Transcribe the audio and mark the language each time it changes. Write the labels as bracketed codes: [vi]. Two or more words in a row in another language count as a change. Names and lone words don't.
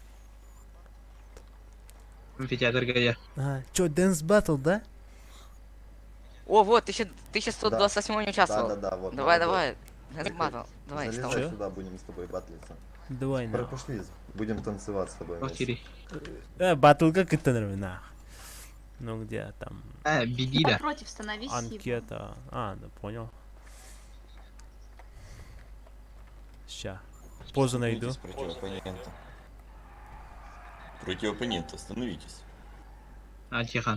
[tt] Амфитеатрга я. [ru] Чё, [en] Dance Battle, [ru] да? О, вот, 1128 не участвовал. Да, вот. Давай. [en] Dance Battle. [ru] Давай, Залезай сюда, будем с тобой батлиться. Давай, на. Пошли, будем танцевать с тобой. [tt] Батлга кыттаныр мен, [ru] Ну где там? Беги да. Против становись. Анкета. Да, понял. Ща. Позу найду. Против оппонента, становитесь. Тихон.